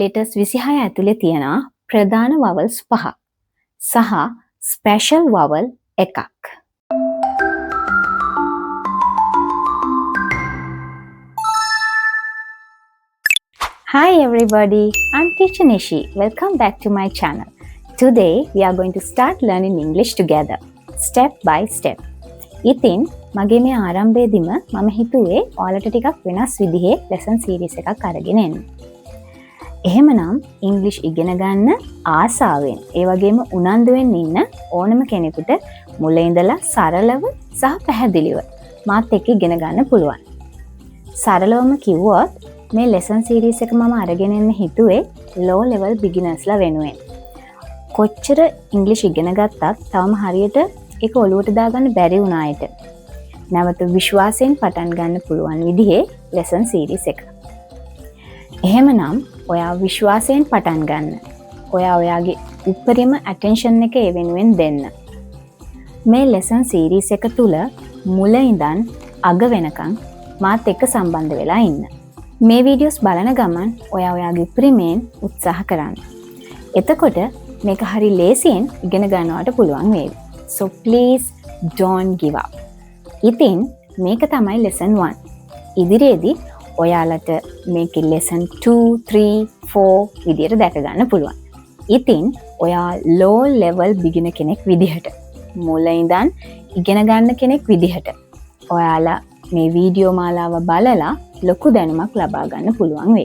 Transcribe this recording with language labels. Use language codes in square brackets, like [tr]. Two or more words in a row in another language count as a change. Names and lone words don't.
[si] letters 26 ඇතුලේ තියෙනවා ප්‍රධාන vowels 5 සහ [en] special vowel [si] එකක්. [en] Hi everybody, I'm Teacher Nishi. Welcome back to my channel. Today we are going to start learning English together, step by step. [si] ඉතින් මගේ මේ ආරම්භයේදීම මම හිතුවේ ඔයාලට ටිකක් වෙනස් විදිහේ [en] lesson series [si] එකක් අරගෙන එන්න. එහෙමනම් English ඉගෙන ගන්න ආසාවෙන් ඒ වගේම උනන්දුවෙන් ඉන්න ඕනම කෙනෙකුට මුල ඉඳලා සරලව සහ පැහැදිලිව මාත් එක්ක ඉගෙන ගන්න පුළුවන්. සරලවම කිව්වොත් මේ [en] lesson series [si] එක මම අරගෙන එන්න හිතුවේ [en] low level beginners [si] ලා වෙනුවෙන්. කොච්චර English ඉගෙන ගත්තත් තවම හරියට ඒක ඔලුවට දාගන්න බැරි වුණ අයට නැවත විශ්වාසයෙන් පටන් ගන්න පුළුවන් විදිහේ [en] lesson series [si] එක. එහෙමනම් ඔයා විශ්වාසයෙන් පටන් ගන්න. ඔයා ඔයාගේ උපරිම attention එක ඒ වෙනුවෙන් දෙන්න. මේ [en] lesson series [si] එක තුල මුල ඉඳන් අග වෙනකන් මාත් එක්ක සම්බන්ධ වෙලා ඉන්න. මේ වීඩියෝස් බලන ගමන් ඔයා ඔයාගේ උපරිමයෙන් උත්සාහ කරන්න. එතකොට මේක හරි ලේසියෙන් ඉගෙන ගන්නවට පුළුවන් වේවි. [en] So please don't give up. [si] ඉතින් මේක තමයි lesson 1. ඉදිරියේදී ඔයාලට මේකේ lesson 2, 3, 4 විදියට දැක ගන්න පුළුවන්. ඉතින් ඔයා [en] low level beginner [si] කෙනෙක් විදිහට මුල ඉඳන් ඉගෙන ගන්න කෙනෙක් විදිහට ඔයාලා මේ වීඩියෝ මාලාව බලලා ලොකු දැනුමක් ලබා ගන්න පුළුවන් වෙයි.